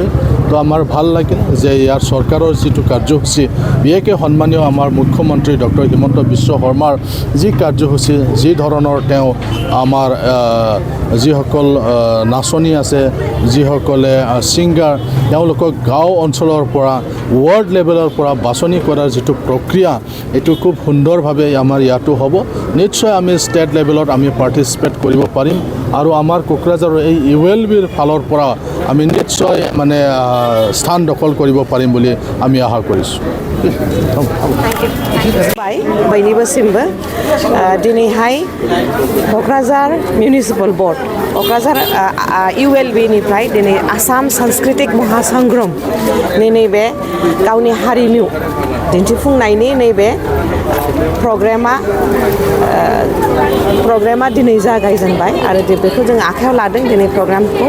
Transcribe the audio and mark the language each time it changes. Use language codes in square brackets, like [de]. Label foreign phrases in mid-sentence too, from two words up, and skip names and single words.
[as] তো আমাৰ ভাল লাগিল যে ইয়াৰ চৰকাৰৰ যিটো কাৰ্যসূচী, বিশেষকৈ সন্মানীয় আমাৰ মুখ্যমন্ত্ৰী ডক্টৰ হিমন্ত বিশ্ব শৰ্মাৰ যি কাৰ্যসূচী, যি ধৰণৰ তেওঁ আমাৰ যিসকল নাচনি আছে, যিসকলে ছিংগাৰ, তেওঁলোকক গাঁও অঞ্চলৰ পৰা [en] world level [as] পৰা বাছনি কৰাৰ যিটো প্ৰক্ৰিয়া, এইটো খুব সুন্দৰভাৱে আমাৰ ইয়াতো হ'ব। নিশ্চয় আমি [en] state level [as] আমি পাৰ্টিচিপেট কৰিব পাৰিম আৰু আমাৰ কোকৰাঝাৰৰ এই ULBৰ ফালৰ পৰা আমি নিশ্চয় মানে স্থান দখল কৰিব পাৰিম বুলি আমি আশা কৰিছোঁ। [brx] बयनिबोसिमबो दिनैहाय क'क्राझार मिउनिसिपाल बर्ड क'क्राझार ULBनिफ्राय दिनै आसाम सांस्कृतिक महासंग्राम नैबे गावनि हारिमु दिन्थिफुंनायनि नैबे प्रग्रामा दिनै जागायजेनबाय आरो बेखौ जों आखायाव लादों दिनै प्रग्रामखौ।